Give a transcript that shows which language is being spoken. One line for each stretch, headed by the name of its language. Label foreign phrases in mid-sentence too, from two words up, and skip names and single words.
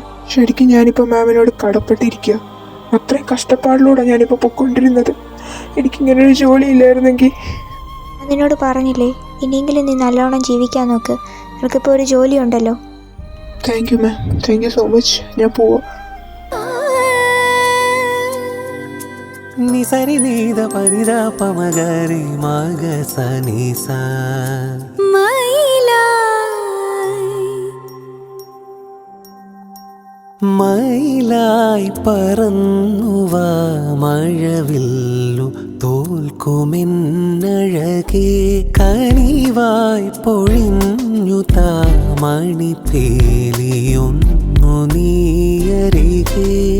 Malayalam: ശരിക്കും ഞാനിപ്പോൾ മാമിനോട് കടപ്പെട്ടിരിക്കുക. അത്രയും കഷ്ടപ്പാടിലൂടെ ഞാനിപ്പോൾ പൊയ്ക്കൊണ്ടിരുന്നത്. എനിക്കിങ്ങനൊരു ജോലി ഇല്ലായിരുന്നെങ്കിൽ. ഞാൻ നിന്നോട് പറഞ്ഞില്ലേ, ഇനിയെങ്കിലും നീ നല്ലോണം ജീവിക്കാൻ നോക്ക്. നിനക്കിപ്പോൾ ഒരു ജോലി ഉണ്ടല്ലോ.
English: Thank you ma'am. Thank you so much.
Malayalam: ഞാൻ പോവാം. నిసరి నీద పరిద పమగరి మగ సనిస മയിലായി പറന്നുവാ മഴവില്ലു തോൽക്കുമെന്നഴകേ കനിവായി പൊഴിഞ്ഞു താമണിപ്പേലിയൊന്നു നീയരികേ